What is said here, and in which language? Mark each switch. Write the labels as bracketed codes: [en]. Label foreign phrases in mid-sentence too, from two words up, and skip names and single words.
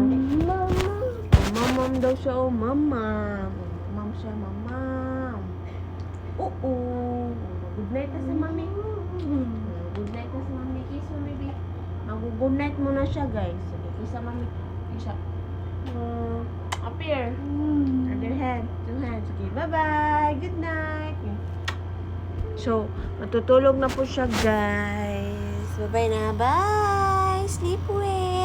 [tl] Mamam daw siya. Oh, mamam. Mamam siya, mamam. Oo. [en] Good night [tl] na sa mami. [en] Good night [tl] na sa mami. Kiss mo, baby. Mag-good night muna siya, guys. Sige, kiss sa mami. Kiss siya. [en] Up here. Other hand. Two hands. Okay, bye-bye. Good night. So, [tl] matutulog na po siya, guys. [en] Bye-bye na. Bye. Sleep well.